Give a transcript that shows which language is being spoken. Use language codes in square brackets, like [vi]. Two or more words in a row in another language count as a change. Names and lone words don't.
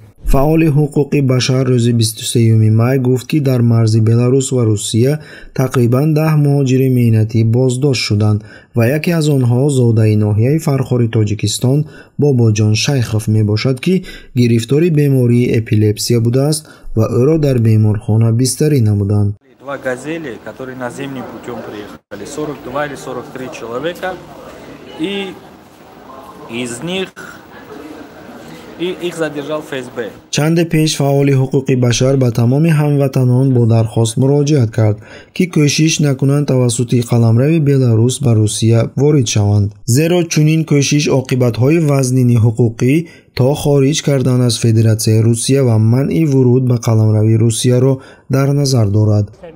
[tg] فعال حقوق بشر روز 23 می گفت که در مرز بلاروس و روسیه تقریباً 10 مهاجر مهنتی بازداشت شدند و یکی از آنها زاده ناحیه فرخار تاجیکستان باباجان شیخوف می باشد که گرفتار بیماری اپیلپسی بوده است و او را در بیمارخانه بستری نمودند. [ru] Два газели, которые наземным путем приехали, 42 или 43 человека, и из них их задержал ФСБ. [tg] چند پیش فعال حقوق بشر به تمام هموطنان با درخواست مراجعت کرد که کوشش نکنند توسط قلمرو بلاروس به روسیه وارد شوند، زیرا چنین کوشش عاقبت‌های وزنین حقوقی تا خارج کردن از فدراسیون روسیه و منع ورود به قلمرو روسیه را در نظر دارد.